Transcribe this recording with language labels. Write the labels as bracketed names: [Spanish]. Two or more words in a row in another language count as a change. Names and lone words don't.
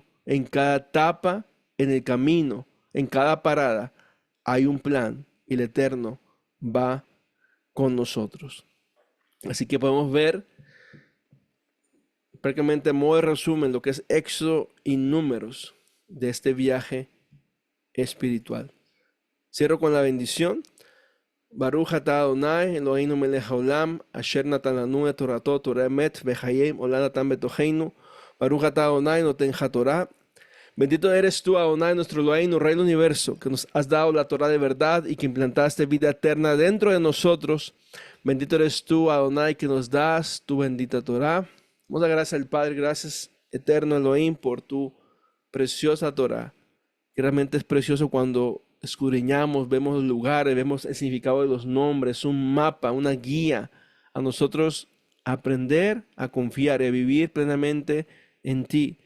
[Spanish] En cada etapa, en el camino, en cada parada, hay un plan y el Eterno va con nosotros. Así que podemos ver prácticamente a modo de resumen lo que es Éxodo y Números de este viaje espiritual. Cierro con la bendición. [Hebrew] ברוך אתה אדני אלוהינו מלך העולם אשר נתן לנו את תורתו תורה אמת וחיים עולם נתן בתוכנו. ברוך אתה אדני נותן התורה. [Spanish] Bendito eres tú, Adonai, nuestro Eloheinu, Rey del Universo, que nos has dado la Torah de verdad y que implantaste vida eterna dentro de nosotros. Bendito eres tú, Adonai, que nos das tu bendita Torah. Vamos a dar gracias al Padre, gracias eterno Elohim por tu preciosa Torah, que realmente es precioso cuando escudriñamos, vemos los lugares, vemos el significado de los nombres, un mapa, una guía a nosotros aprender a confiar y a vivir plenamente en ti.